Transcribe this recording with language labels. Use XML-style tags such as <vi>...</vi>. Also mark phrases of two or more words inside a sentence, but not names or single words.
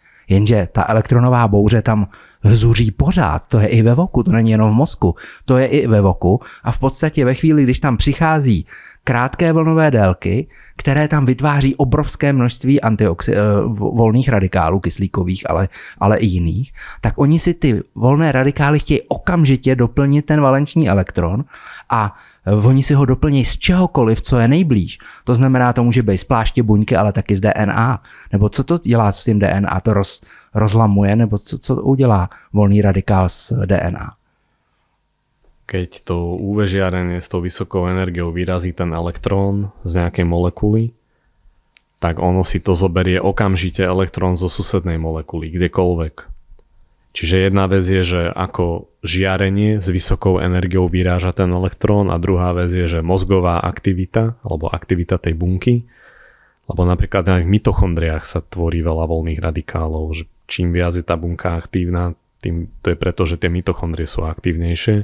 <cs>Jenže ta elektronová bouře tam zuří pořád, to je i ve voku, to není jenom v mozku, to je i ve voku a v podstatě ve chvíli, když tam přichází krátké vlnové délky, které tam vytváří obrovské množství volných radikálů, kyslíkových, ale i jiných, tak oni si ty volné radikály chtějí okamžitě doplnit ten valenční elektron a oni si ho doplní z čehokoliv, co je nejblíž. To znamená, to může být z pláště buňky, ale taky z DNA. Nebo co to dělá s tím DNA? To rozlamuje? Nebo co udělá volný radikál s DNA?</cs> <sk>Keď to UV žiarenie s tou vysokou energiou vyrazí ten elektrón z nejakej molekuly, tak ono si to zoberie okamžite elektrón zo susednej molekuly, kdekoľvek. Čiže jedna vec je, že ako žiarenie s vysokou energiou vyráža ten elektrón a druhá vec je, že mozgová aktivita alebo aktivita tej bunky, lebo napríklad aj v mitochondriách sa tvorí veľa voľných radikálov, že čím viac je tá bunka aktívna, tým to je preto, že tie mitochondrie sú aktívnejšie.</sk>